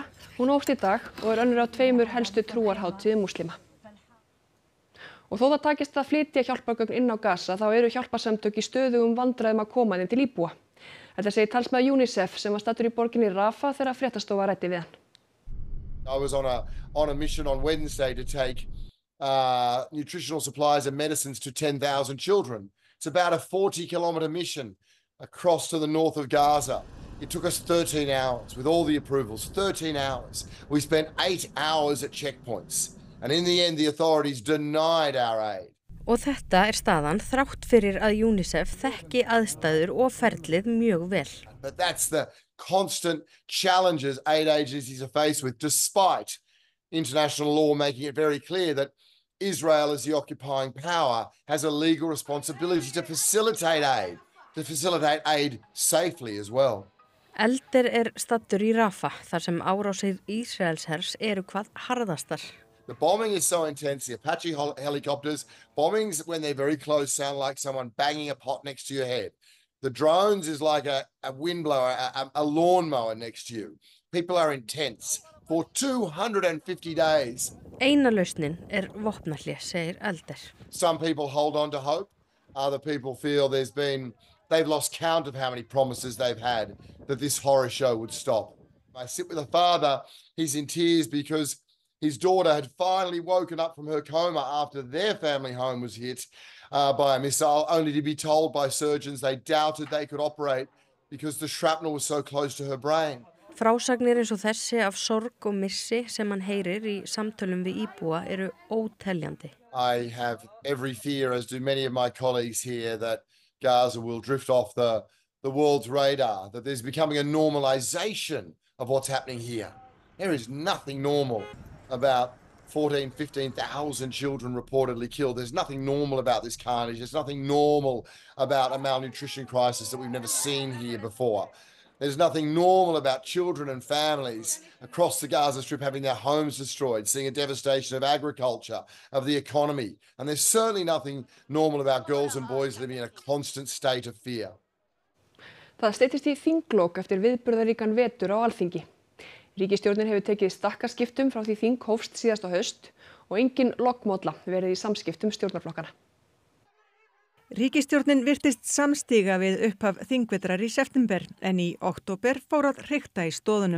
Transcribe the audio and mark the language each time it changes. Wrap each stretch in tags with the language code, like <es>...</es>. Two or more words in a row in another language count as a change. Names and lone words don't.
<is>Hún hófst í dag og önnur af 2 helstu trúarhátíðum múslima. Og þó það takist að flytja hjálpargögn inn á Gaza þá eru hjálparsamtök í stöðugum vandræðum að koma þeim til íbúa. Þetta segir talsmaður UNICEF sem var staddur í borginni Rafah þegar fréttastofa ræddi við hann.</is> <en>I was on a mission on Wednesday to take nutritional supplies and medicines to 10,000 children. It's about a 40-kilometre mission across to the north of Gaza. It took us 13 hours with all the approvals, 13 hours. We spent 8 hours at checkpoints. And in the end, the authorities denied our aid.</en> <is>Og þetta staðan þrátt fyrir að UNICEF þekki aðstæður og ferlið mjög vel.</is> <en>But that's the constant challenges aid agencies are faced with, despite international law making it very clear that Israel, as the occupying power, has a legal responsibility to facilitate aid safely as well.</en> <is>Elder stattur í Rafah þar sem árásir Ísraelshers eru hvað harðastar.</is> <en>The bombing is so intense, the Apache helicopters, bombings when they're very close sound like someone banging a pot next to your head. The drones is like a windblower, a lawnmower next to you. People are intense for 250 days.</en> <is>Eina lausnin vopnahlé, segir Elder.</is> <en>Some people hold on to hope. Other people feel they've lost count of how many promises they've had that this horror show would stop. I sit with a father, he's in tears because his daughter had finally woken up from her coma after their family home was hit by a missile, only to be told by surgeons they doubted they could operate because the shrapnel was so close to her brain.</en> <is>Frásagnir eins og þessi af sorg og missi sem hann heyrir í samtölum við íbúa eru óteljandi.</is> <en>I have every fear, as do many of my colleagues here, that Gaza will drift off the world's radar, that there's becoming a normalization of what's happening here. There is nothing normal about 15,000 children reportedly killed. There's nothing normal about this carnage. There's nothing normal about a malnutrition crisis that we've never seen here before. There's nothing normal about children and families across the Gaza Strip having their homes destroyed, seeing a devastation of agriculture, of the economy. And there's certainly nothing normal about girls and boys living in a constant state of fear.</en> <is>Það styttist í þinglok eftir viðburðaríkan vetur á Alþingi. Ríkisstjórnin hefur tekið stakkaskiptum frá því þing hófst síðasta haust og engin lognmolla verið í samskiptum stjórnarflokkana. Ríkisstjórnin virtist samstiga við upphaf þingvetrar í september en í október fór að hrikta í stóðunum.</is>